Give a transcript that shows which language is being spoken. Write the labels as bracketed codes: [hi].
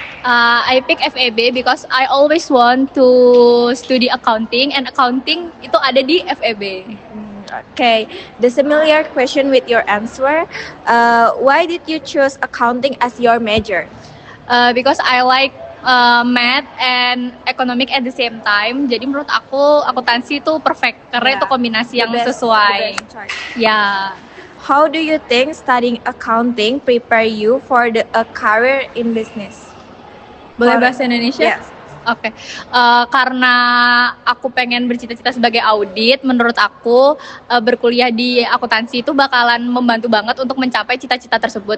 [en] I pick FEB because I always want to study accounting and accounting [id] itu ada di [en] FEB. Okay, the similar question with your answer. Why did you choose accounting as your major? Because I like math and economic at the same time. [id] Jadi menurut aku akuntansi itu perfect karena itu kombinasi yang sesuai. Ya. [en] How do you think studying accounting prepare you for a career in business? [id] Boleh bahasa Indonesia? [en] Yes. [id] Oke, karena aku pengen bercita-cita sebagai audit, menurut aku berkuliah di akuntansi itu bakalan membantu banget untuk mencapai cita-cita tersebut.